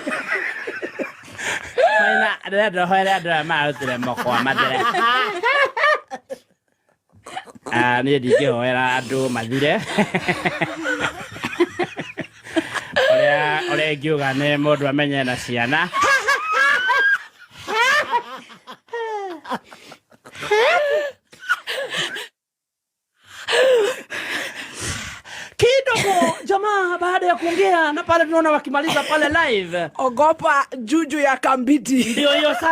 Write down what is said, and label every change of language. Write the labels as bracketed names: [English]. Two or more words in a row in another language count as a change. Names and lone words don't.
[Kikuyu] Maina, ndĩrenda marutire mũkwa mathire. Niĩ ndingĩhoera andũ mathire. Ũrĩa ingiuga nĩ mũndũ amenye na ciana. [Swahili] Kidogo jamaa baada ya kuongea na pale tunaona wakimaliza pale live. Ogopa juju ya Kambiti.